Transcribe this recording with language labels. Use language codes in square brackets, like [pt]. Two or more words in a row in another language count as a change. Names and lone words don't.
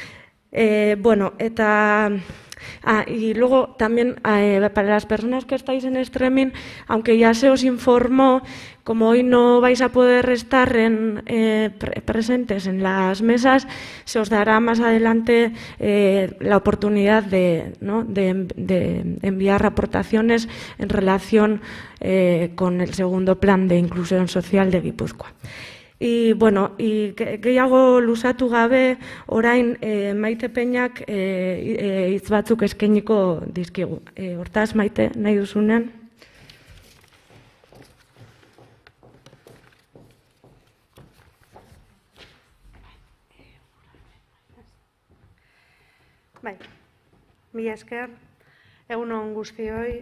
[es] Y luego también para las personas que estáis en streaming, aunque ya se os informó, como hoy no vais a poder estar presentes en las mesas, se os dará más adelante la oportunidad de enviar aportaciones en relación con el segundo plan de inclusión social de Guipúzcoa. [eu] Gehiago luzatu gabe, orain Maite Peñak hitz batzuk eskainiko dizkigu. Hortaz, Maite, nahi duzunean. Bai, mila esker, egun on guztioi.